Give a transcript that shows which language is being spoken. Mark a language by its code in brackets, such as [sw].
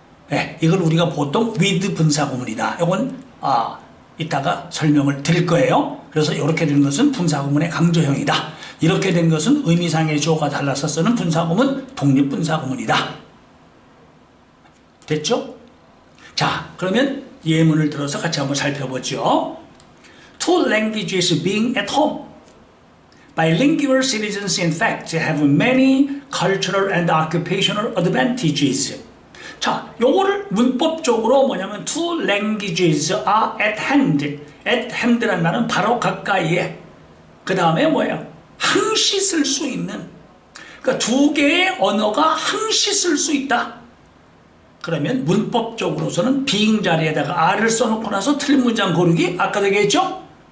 [ko] 네, 이걸 우리가 보통 with 분사구문이다. 이건 이따가 설명을 드릴 거예요. 그래서 이렇게 된 것은 분사구문의 강조형이다. 이렇게 된 것은 의미상의 주어가 달라서 쓰는 분사구문, 독립분사구문이다. 됐죠? 자, 그러면 예문을 들어서 같이 한번 살펴보죠. [en] Two languages being at home. Bilingual citizens in fact have many cultural and occupational advantages. [ko] 자, 요거를 문법적으로 뭐냐면 [en] two languages are at hand. [ko] at hand라는 말은 바로 가까이에. 그 다음에 뭐예요? 항시 쓸 수 있는. 그러니까 두 개의 언어가 항시 쓸 수 있다. 그러면 문법적으로서는 being 자리에다가 R을 써놓고 나서 틀린 문장 고르기 아까 얘기했죠?